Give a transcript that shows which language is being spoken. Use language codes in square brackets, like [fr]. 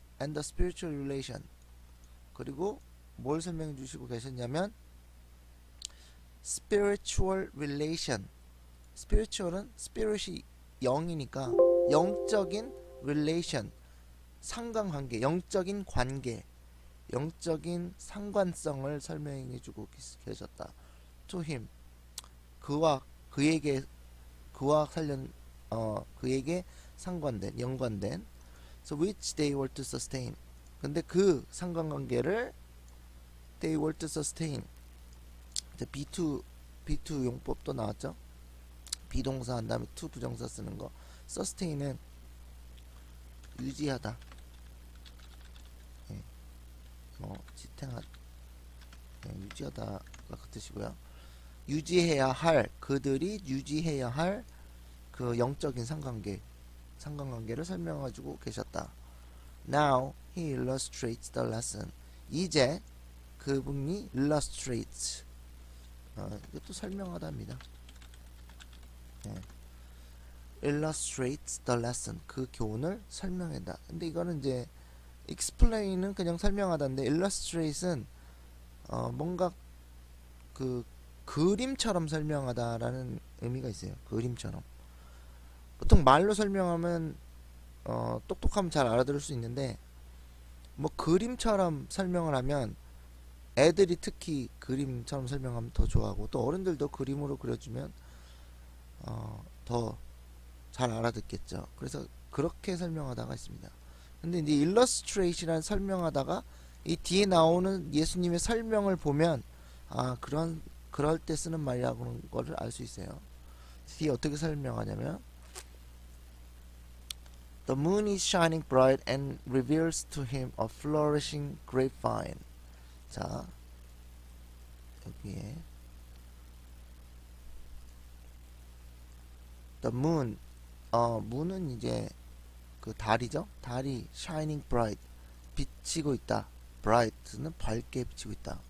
[en] and the spiritual relation, [ko] 그리고 뭘 설명해주시고 계셨냐면 spiritual relation, spiritual은 spirit이 영이니까 영적인 relation, 상관관계, 영적인 관계, 영적인 상관성을 설명해주고 계셨다. [en] to him, [ko] 그에게, 그와 그에게 상관된, 연관된. [en] So which they were to sustain. [ko] 근데 그 상관관계를 [en] they were to sustain. [ko] 이제 B2 용법도 나왔죠. 비동사 한 다음에 to 부정사 쓰는 거. sustain은 유지하다. 예. 지탱하, 예, 유지하다가 그 뜻이고요. 유지해야 할, 그들이 유지해야 할 그 영적인 상관관계를 설명해주고 계셨다. [en] Now he illustrates the lesson. [ko] 이제 그분이 illustrates, 이것도 설명하다입니다. 네. [en] illustrates the lesson. [ko] 그 교훈을 설명한다. 근데 이거는 이제 explain은 그냥 설명하다인데 illustrate은 뭔가 그 그림처럼 설명하다라는 의미가 있어요. 그림처럼. 보통 말로 설명하면 똑똑하면 잘 알아들을 수 있는데 뭐 그림처럼 설명을 하면 애들이 특히 그림처럼 설명하면 더 좋아하고 또 어른들도 그림으로 그려주면 더 잘 알아듣겠죠. 그래서 그렇게 설명하다가 있습니다. 근데 이제 illustrate이라는 설명하다가 이 뒤에 나오는 예수님의 설명을 보면 그럴 때 쓰는 말이라는 거를 알 수 있어요. 뒤에 어떻게 설명하냐면 [en] The moon is shining bright and reveals to him a flourishing grapevine. [ko] 자, 여기에 The moon, moon은 이제 그 달이죠. 달이 [en] shining bright, [ko] 비치고 있다. bright는 밝게 비치고 있다.